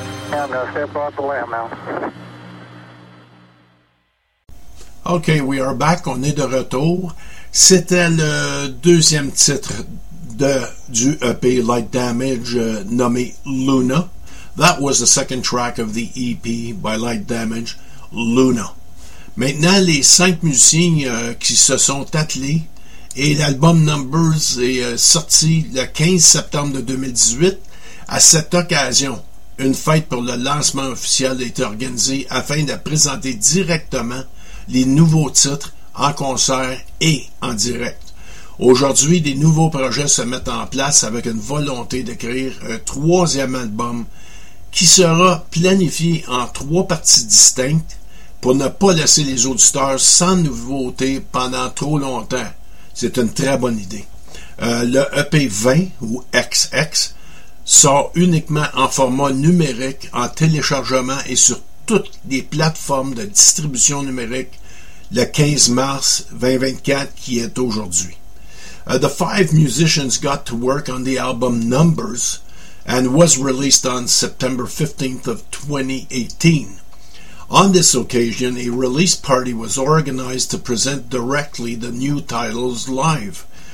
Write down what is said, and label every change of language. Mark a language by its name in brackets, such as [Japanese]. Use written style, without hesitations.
[English] Yeah, I'm going to step off the lamp now. Okay, we are back. [French] On est de retour. C'était le deuxième titre du EP Light Damage, nommé Luna. [English] That was the second track of the EP by Light Damage, Luna. [French] Maintenant, les cinq musiciens qui se sont attelés, et l'album Numbers est sorti le 15 septembre 2018. À cette occasion, une fête pour le lancement officiel a été organisée afin de présenter directement les nouveaux titres en concert et en direct. Aujourd'hui, des nouveaux projets se mettent en place avec une volonté d'écrire un troisième album qui sera planifié en trois parties distinctes pour ne pas laisser les auditeurs sans nouveautés pendant trop longtemps. C'est une très bonne idée. Le EP 20, ou XX, sort uniquement en format numérique, en téléchargement et sur toutes les plateformes de distribution numérique le 15 mars 2024, qui est aujourd'hui. [English] The five musicians got to work on the album Numbers and was released on September 15th of 2018. On this occasion, a release party was organized to present directly the new titles live.